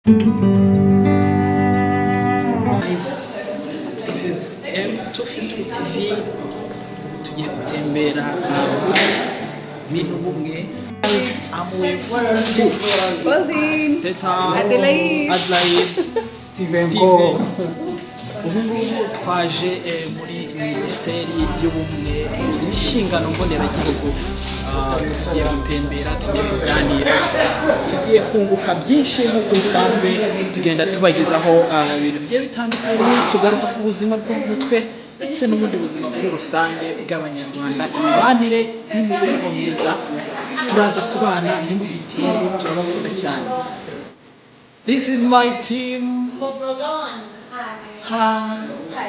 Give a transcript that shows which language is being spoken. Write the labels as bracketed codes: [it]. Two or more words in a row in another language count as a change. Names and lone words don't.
[en] This is M250 TV. [rw] Tugiye gutembera kuri minubumwe. [en] I'm with Pauline, Teta, Adelaide, Steven. [rw] Ubu ngubu twaje muri Minisiteri y'Ubumwe n'Inshingano Mboneragihugu. Tugiye gutembera, tugiye kuganira, tugiye kunguka byinshi nk'uko bisanzwe tugenda tubagezaho ibintu bigiye bitandukanye, tugaruka ku buzima bwo mu mutwe ndetse n'ubundi buzima muri rusange bw'Abanyarwanda, imibanire n'imibereho myiza. Turaza kubana ntimugitiye, turabakunda cyane. [en] This is my team. Hi.